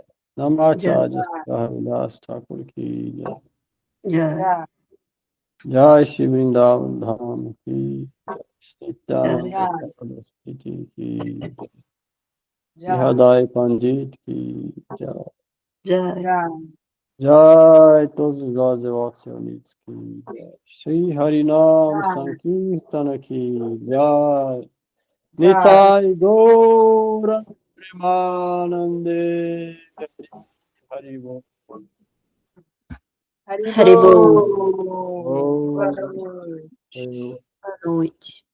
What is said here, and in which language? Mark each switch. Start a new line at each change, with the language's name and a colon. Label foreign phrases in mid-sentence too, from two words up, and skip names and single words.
Hindi: नामाचार्य हरिदास ठाकुर की जय. Jai. जय श्री वृंदावन धाम की जय. श्री नित्यानंद प्रभुपाद की जय. श्री हड़ाई पंडित की जय. Jai.
Portuguese: Jai todos os nós devotos reunidos
Hindi: की जय. श्री हरिनाम संकीर्तन की जय.
Bangla: নিতাই গৌর প্রেমানন্দে হরিবো. Haribol. Oh,
Portuguese: Boa noite.